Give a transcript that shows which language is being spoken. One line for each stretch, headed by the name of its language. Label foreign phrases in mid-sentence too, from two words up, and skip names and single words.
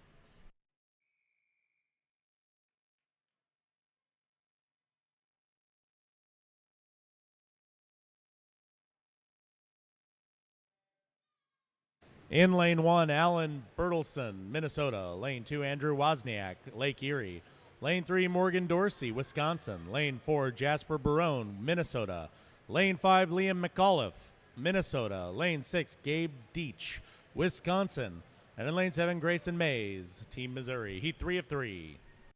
English: In lane 1, Alan Bertelson, Minnesota. Lane 2, Andrew Wozniak, Lake Erie. Lane 3, Morgan Dorsey, Wisconsin. Lane 4, Jasper Barone, Minnesota. Lane 5, Liam McAuliffe, Minnesota. Lane 6, Gabe Deach, Wisconsin. And in lane 7, Grayson Mays, Team Missouri. Heat 3 of 3.